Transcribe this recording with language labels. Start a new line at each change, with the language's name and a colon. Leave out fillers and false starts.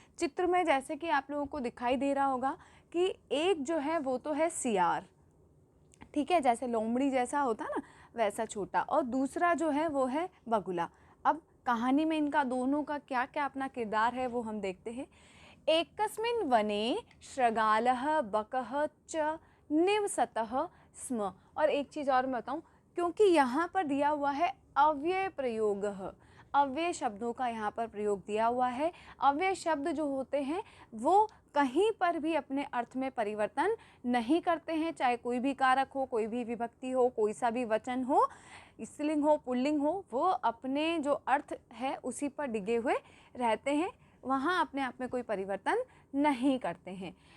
Hindi: चित्र में जैसे कि आप लोगों को दिखाई दे रहा होगा कि एक जो है वो तो है सियार, ठीक है, जैसे लोमड़ी जैसा होता ना वैसा छोटा, और दूसरा जो है वो है बगुला। अब कहानी में इनका दोनों का क्या क्या अपना किरदार है वो हम देखते हैं।
Sanskrit: एकस्मिन् वने शृगालः बकः च निवसतः स्म।
Hindi: और एक चीज़ और मैं बताऊँ, क्योंकि यहाँ पर दिया हुआ है अव्यय प्रयोग, अव्यय शब्दों का यहाँ पर प्रयोग दिया हुआ है। अव्यय शब्द जो होते हैं वो कहीं पर भी अपने अर्थ में परिवर्तन नहीं करते हैं, चाहे कोई भी कारक हो, कोई भी विभक्ति हो, कोई सा भी वचन हो, स्त्रीलिंग हो पुल्लिंग हो, वो अपने जो अर्थ है उसी पर डिगे हुए रहते हैं, वहाँ अपने आप में कोई परिवर्तन नहीं करते हैं।